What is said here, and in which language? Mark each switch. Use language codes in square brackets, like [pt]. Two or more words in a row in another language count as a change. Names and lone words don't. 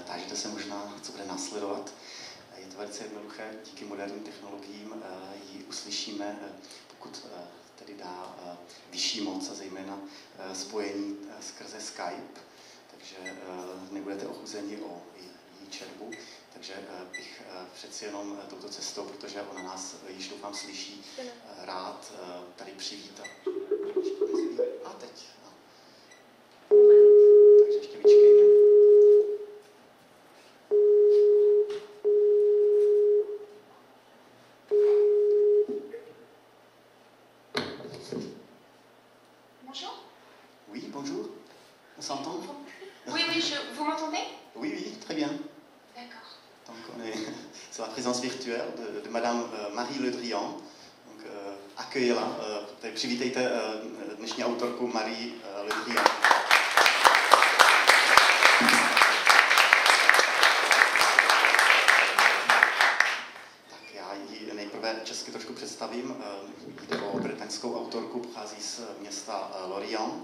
[cs] tváříte se možná, co bude následovat. Je to velice jednoduché, díky moderním technologiím ji uslyšíme, pokud tedy dá vyšší moc a zejména spojení skrze Skype, takže nebudete ochuzeni o její čerbu, takže bych přeci jenom touto cestou, protože ona nás již doufám slyší, rád tady přivítat. A teď. No. Takže ještě vyčkejme. [fr] Bonjour. Oui, bonjour. On s'entend? Oui, vous m'entendez? Oui, oui, très bien. D'accord. Donc on est sur la présence virtuelle de Madame Marie Le Drian. Donc accueillez-la, [cs] přivítejte dnešní autorku Marie Le Drian. Tak já ji nejprve česky trošku představím. Jde o britaňskou autorku, pochází z města Lorient.